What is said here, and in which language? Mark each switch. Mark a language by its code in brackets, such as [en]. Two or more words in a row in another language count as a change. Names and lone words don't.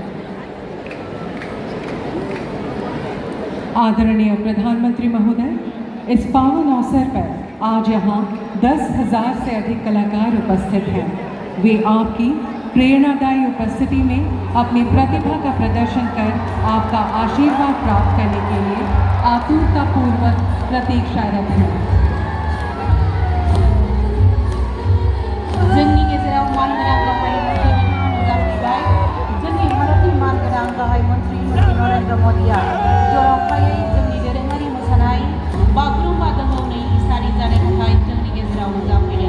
[hi] आदरणीय प्रधानमंत्री महोदय, इस पावन अवसर पर आज यहाँ 10,000 से अधिक कलाकार उपस्थित हैं। वे आपकी प्रेरणादायी उपस्थिति में अपनी प्रतिभा का प्रदर्शन कर आपका आशीर्वाद प्राप्त करने के लिए आतुरतापूर्वक प्रतीक्षारत हैं। [brx] जोंनि गेजेराव मानगोनां गाहाय मन्थ्रि बिथाङा नुजाफैबाय। जोंनि भारतनि मानगोनां गाहाय मन्थ्रि नरेन्द्र मदिया जर'खायै जोंनि दोरोङारि मोसानाय बागुरुम्बा दोहौनि इसारि जानो थाखाय जोंनि गेजेराव नुजाफैदों।